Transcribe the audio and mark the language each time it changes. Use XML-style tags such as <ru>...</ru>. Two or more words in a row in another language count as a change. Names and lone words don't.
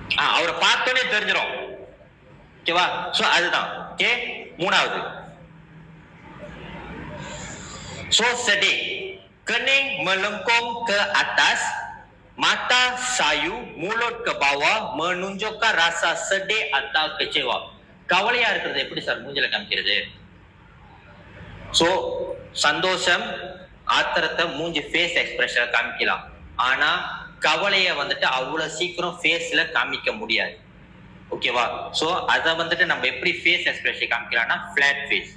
<ta>அவரை பார்த்தோன்னே தெரிஞ்சிடும். ஓகேவா? சோ அதுதான். ஓகே, மூணாவது.</ta> <ms>So sedih, kening melengkung ke atas, mata sayu, mulut ke bawah, menunjukkan rasa sedih atau kecewa.</ms> <ta>கவலையா இருக்கிறது எப்படி சார் மூஞ்சில காமிக்கிறது? சோ சந்தோஷம், ஆத்திரத்தை மூஞ்சி</ta> <en>face expression</en> <ta>காமிக்கலாம். ஆனா கவலையை வந்துட்டு அவ்வளவு சீக்கிரம் ஃபேஸ்ல காமிக்க முடியாது. ஓகேவா? சோ அத வந்துட்டு நம்ம எப்படி</ta> <en>face expression</en> <ta>காமிக்கலாம்னா</ta> <en>flat face.</en>